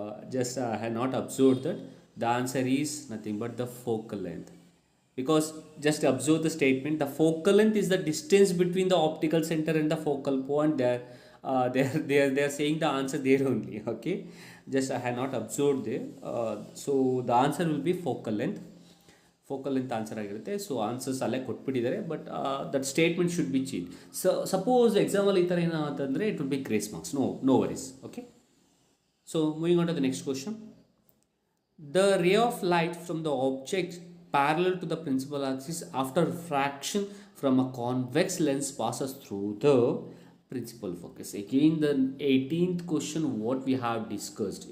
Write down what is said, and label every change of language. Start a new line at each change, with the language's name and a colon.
English: Just I have not observed that. The answer is nothing but the focal length. Because just observe the statement, the focal length is the distance between the optical center and the focal point. They are saying the answer there only. Okay, just I have not observed there. So the answer will be focal length.
Kannada: Focal length answer ಆಗಿರುತ್ತೆ. So answers ಅಲ್ಲೇ ಕೊಟ್ಬಿಟ್ಟಿದ್ದಾರೆ,
English: But that statement should be change.
Kannada: Suppose ಎಕ್ಸಾಮಲ್ಲಿ ಈ ಥರ ಏನೋ ಅಂತಂದರೆ
English: It will be grace marks. No worries. Okay, so moving on to the next question. The ray of light from the object parallel to the principal axis after refraction from a convex lens passes through the principal focus. Again, the 18th question what we have discussed.